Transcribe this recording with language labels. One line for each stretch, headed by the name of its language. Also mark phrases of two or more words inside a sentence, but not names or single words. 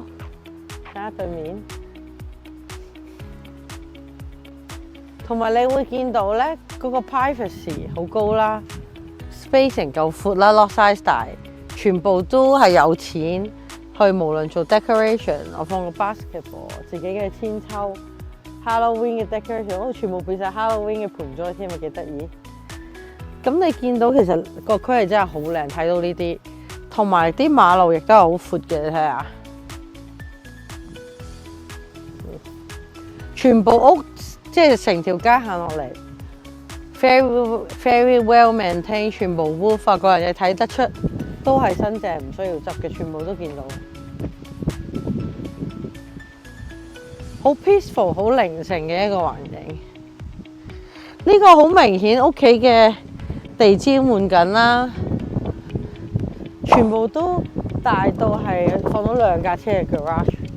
Cantonese: 睇下對面。同埋你會見到咧，嗰個 privacy 好高啦 ，spacing 夠闊啦 ，
English: lot size
Cantonese: 大，全部都係有錢去去無論做 decoration， 我放個 basketball， 自己嘅千秋 Halloween 嘅 decoration， 我全部變晒 Halloween 嘅盆栽添，咪幾得意。咁你見到其實個區係真係好靚，睇到呢啲，同埋啲馬路亦都係好闊嘅，你睇下。全部屋即係成條街行落嚟 ，
English: very well maintained，
Cantonese: 全部 wood， 個人你睇得出都係新淨，唔需要執嘅，全部都見到。好 peaceful， 好寧靜嘅一個環境。呢個好明顯屋企嘅地氈換緊啦，全部都大到係放到2架車嘅 garage。